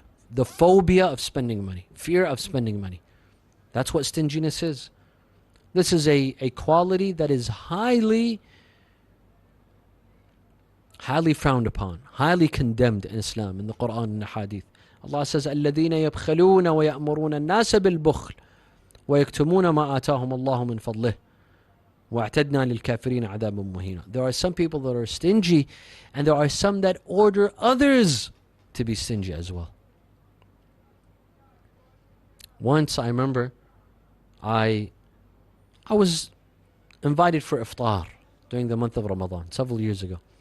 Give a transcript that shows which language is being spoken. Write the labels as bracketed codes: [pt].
[en] The phobia of spending money. Fear of spending money. That's what stinginess is. This is a quality that is highly frowned upon, highly condemned in Islam, in the Quran and the Hadith. Allah says, [ar] الَّذِينَ يَبْخَلُونَ وَيَأْمُرُونَ النَّاسَ بِالْبُخْلِ وَيَكْتُمُونَ مَا آتَاهُمُ اللَّهُ مِنْ فَضْلِهِ وَاعْتَدْنَا لِلْكَافِرِينَ عَذَابٌ مُهِينًا. [en] There are some people that are stingy, and there are some that order others to be stingy as well. Once I remember I was invited for iftar during the month of Ramadan several years ago.